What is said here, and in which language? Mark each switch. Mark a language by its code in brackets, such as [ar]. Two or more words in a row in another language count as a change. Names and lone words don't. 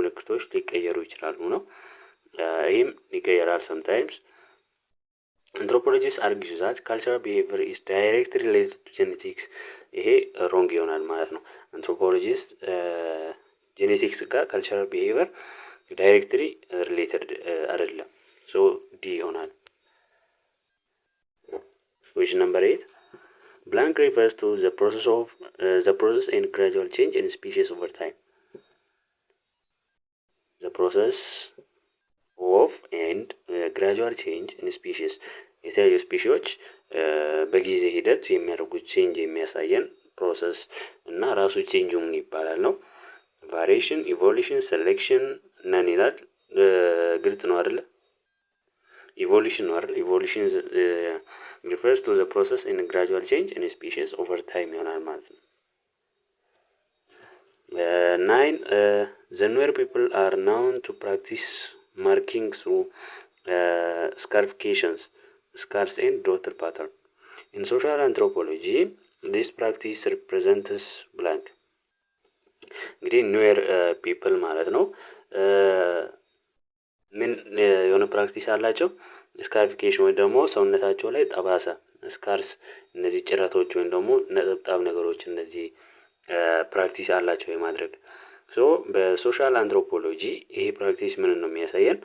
[am] ምልክቶች ሊቀየሩ ይችላሉ ነው። ይህም ይቀየራል [en] ሰምታይምስ። anthropologist argue that cultural behavior is directly related to genetics። [am] ይሄ ሮንግ ይሆናል ማለት ነው። [en] anthropologist genetics ጋር cultural behavior directly related [am] አይደለም። ሶ ዲ ይሆናል። [en] question number 8 blank refers to the process and gradual change in species over time. process of and gradual change in species [am] የተለያዩ ስፒሺዎች በጊዜ ሂደት የሚያደርጉት ቼንጅ የሚያሳየን ፕሮሰስ እና ራሱ ቼንጁ ምን ይባላል ነው። [en] variation, evolution, selection, none [am] ይላል። ግልጽ ነው አይደለ? ኢቮሉሽን ነው አይደል? [en] ኢቮሉሽን refers to the process in gradual change in species over time [am] ይሆናል ማለት ነው። [en] 9 the newer people are known to practice marking through scarifications, scars and dotted pattern. In social anthropology this practice represents blank [am] እንግዲህ ኒዌር ፒፕል ማለት ነው። ምን የሆነ ፕራክቲስ አላቸው? ስካሪፊኬሽን ወይም ደግሞ ሰውነታቸው ላይ ጠባሳ ስካርስ፣ እነዚህ ጭረቶች ወይም ደግሞ ነጠብጣብ ነገሮች እነዚህ ፕራክቲስ አላቸው የማድረግ። ሶ በሶሻል አንትሮፖሎጂ ይሄ ፕራክቲስ ምን ነው የሚያሳየን?